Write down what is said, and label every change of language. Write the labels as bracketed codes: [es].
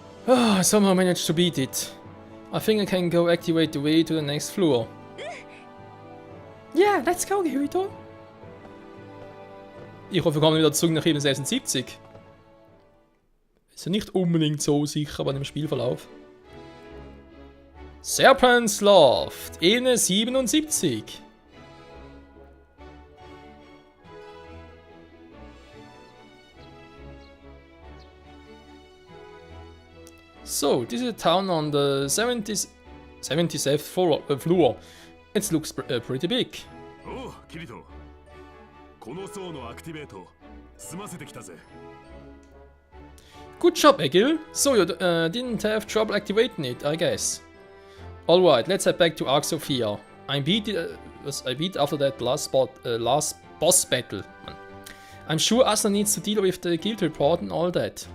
[en] Oh, somehow managed to beat it. I think I can go activate the way to the next floor. Yeah, let's go, Kirito. [de] Ich hoffe, wir kommen wieder zurück nach Ebene 76. Ist ja nicht unbedingt so sicher bei dem Spielverlauf. Serpent's Loft, Ebene 77. [en] So, this is a town on the 77th floor. It looks pretty big. Oh, Kirito. [ja] この層のアクティベート済ませてきたぜ。 [en] Good job, Egil. So you didn't have trouble activating it, I guess. Alright, let's head back to Ark Sophia. I beat after that last boss battle. I'm sure Asuna needs to deal with the guild report and all that.